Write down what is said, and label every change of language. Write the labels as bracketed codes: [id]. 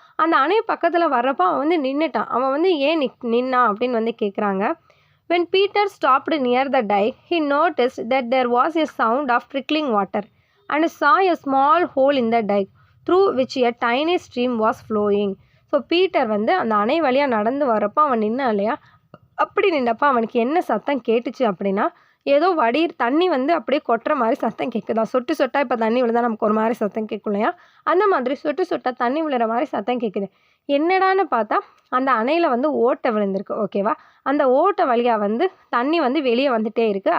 [ta] அந்த அணை பக்கத்தில் வர்றப்போ அவன் நின்றுட்டான். அவன் ஏன் நின்னான் அப்படின்னு கேட்குறாங்க. [en] When Peter stopped near the dike, he noticed that there was a sound of trickling water and saw a small hole in the dike through which a tiny stream was flowing. [ta] So Peter அந்த அணை வழியாக நடந்து வரப்போ அவன் நின்னான் இல்லையா, அப்படி நின்றப்போ அவனுக்கு என்ன சத்தம் கேட்டுச்சு அப்படின்னா, ஏதோ தண்ணி அப்படியே கொட்டுற மாதிரி சத்தம் கேட்குதான். சொட்டு சொட்டாக இப்போ தண்ணி விழுந்தா நமக்கு ஒரு மாதிரி சத்தம் கேட்கும் இல்லையா, அந்த மாதிரி சொட்டு சொட்டாக தண்ணி விழுற மாதிரி சத்தம் கேட்குது. என்னடான்னு பார்த்தா அந்த அணையில் ஓட்டை விழுந்திருக்கு. ஓகேவா, அந்த ஓட்டை வழியாக தண்ணி வெளியே வந்துட்டே இருக்குது.